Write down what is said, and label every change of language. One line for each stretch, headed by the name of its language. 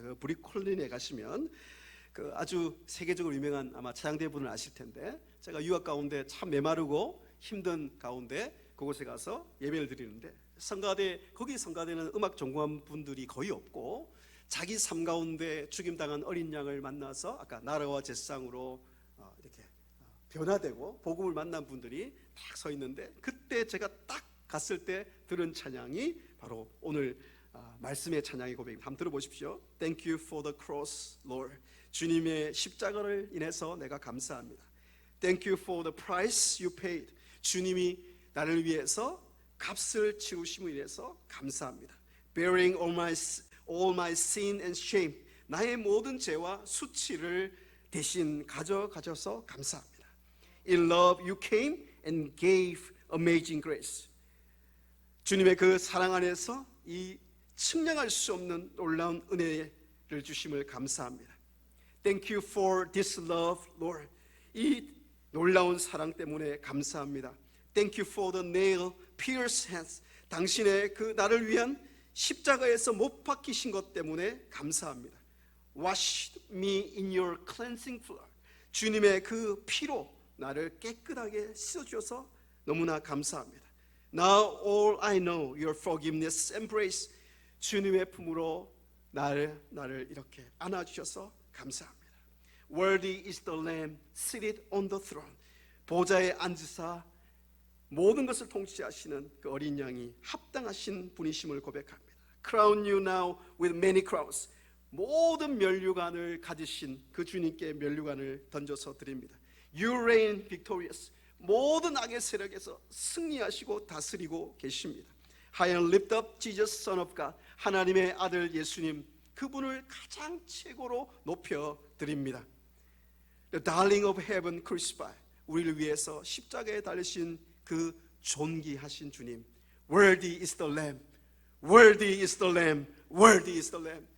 Korean: 그 브루클린에 가시면 그 아주 세계적으로 유명한 아마 찬양대 분을 아실 텐데, 제가 유학 가운데 참 메마르고 힘든 가운데 그곳에 가서 예배를 드리는데 거기 성가대는 음악 전공한 분들이 거의 없고 자기 삶 가운데 죽임당한 어린 양을 만나서 아까 나라와 제상으로 이렇게 변화되고 복음을 만난 분들이 딱 서 있는데, 그때 제가 딱 갔을 때 들은 찬양이 바로 오늘 말씀의 찬양의 고백입니다. 한번 들어보십시오.
English: Thank you for the cross, Lord.
Korean: 주님의 십자가를 인해서 내가 감사합니다.
English: Thank you for the price you paid.
Korean: 주님이 나를 위해서 값을 치르심을 인해서 감사합니다.
English: Bearing all my sin and shame.
Korean: 나의 모든 죄와 수치를 대신 가져가셔서 감사합니다.
English: In love you came and gave amazing grace.
Korean: 주님의 그 사랑 안에서 이 측량할 수 없는 놀라운 은혜를 주심을 감사합니다.
English: Thank you for this love, Lord.
Korean: 이 놀라운 사랑 때문에 감사합니다.
English: Thank you for the nail pierced hands.
Korean: 당신의 그 나를 위한 십자가에서 못 박히신 것 때문에 감사합니다.
English: Wash me in your cleansing flood.
Korean: 주님의 그 피로 나를 깨끗하게 씻어주셔서 너무나 감사합니다.
English: Now all I know, your forgiveness embrace.
Korean: 주님의 품으로 나를 이렇게 안아주셔서 감사합니다.
English: Worthy is the Lamb seated on the throne.
Korean: 보좌에 앉으사 모든 것을 통치하시는 그 어린 양이 합당하신 분이심을 고백합니다.
English: Crown you now with many crowns.
Korean: 모든 면류관을 가지신 그 주님께 면류관을 던져서 드립니다.
English: You reign victorious.
Korean: 모든 악의 세력에서 승리하시고 다스리고 계십니다.
English: High and lift up Jesus, Son of God.
Korean: 하나님의 아들 예수님, 그분을 가장 최고로 높여 드립니다.
English: The darling of heaven crucified.
Korean: 우리를 위해서 십자가에 달리신 그 존귀하신 주님.
English: Worthy is the Lamb. Worthy is the Lamb. Worthy is the Lamb.